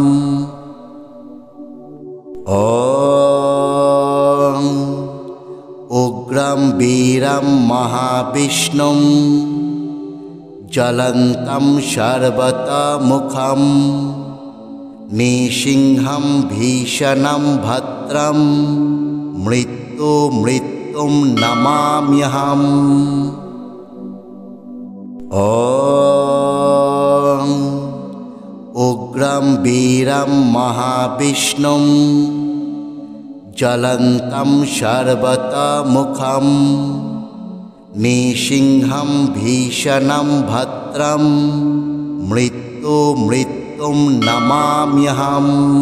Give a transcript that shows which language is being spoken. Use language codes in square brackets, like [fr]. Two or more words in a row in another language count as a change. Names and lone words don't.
[sa] ॐ उग्रं वीरं महाविष्णुं ज्वलन्तं सर्वतोमुखं नृसिंहं भीषणं भद्रं मृत्युं नमाम्यहम्। ॐ उग्रं वीरं महाविष्णुं ज्वलन्तं सर्वतोमुखं नृसिंहं भीषणं भद्रं मृत्युं नमाम्यहम्।